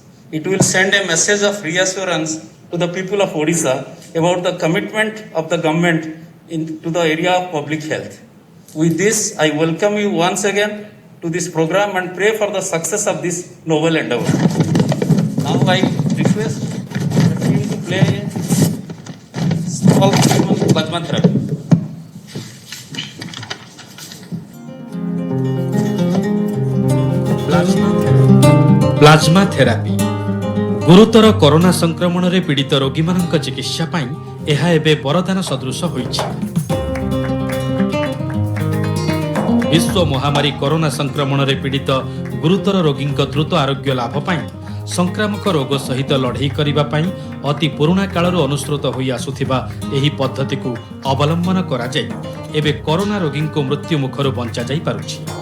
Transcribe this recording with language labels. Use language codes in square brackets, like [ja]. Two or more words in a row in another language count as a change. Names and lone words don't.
[en] It will send a message of reassurance to the people of Odisha about the commitment of the government to the area of public health. With this, I welcome you once again to this program and pray for the success of this noble endeavor. Now I request the team to play a small film on plasma therapy. plasma therapy [or] ଗୁରୁତର କରୋନା ସଂକ୍ରମଣରେ ପୀଡ଼ିତ ରୋଗୀମାନଙ୍କ ଚିକିତ୍ସା ପାଇଁ ଏହା ଏବେ ବରଦାନ ସଦୃଶ ହୋଇଛି। ବିଶ୍ୱ ମହାମାରୀ କରୋନା ସଂକ୍ରମଣରେ ପୀଡ଼ିତ ଗୁରୁତର ରୋଗୀ ଦ୍ରୁତ ଆରୋଗ୍ୟ ଲାଭ ପାଇଁ ସଂକ୍ରାମକ ରୋଗ ସହିତ ଲଢ଼େଇ କରିବା ପାଇଁ ଅତି ପୁରୁଣା କାଳରୁ ଅନୁସୃତ ହୋଇ ଆସୁଥିବା ଏହି ପଦ୍ଧତିକୁ ଅବଲମ୍ବନ କରାଯାଇ ଏବେ କରୋନା ରୋଗୀଙ୍କୁ ମୃତ୍ୟୁମୁଖରୁ ବଞ୍ଚାଯାଇ ପାରୁଛି।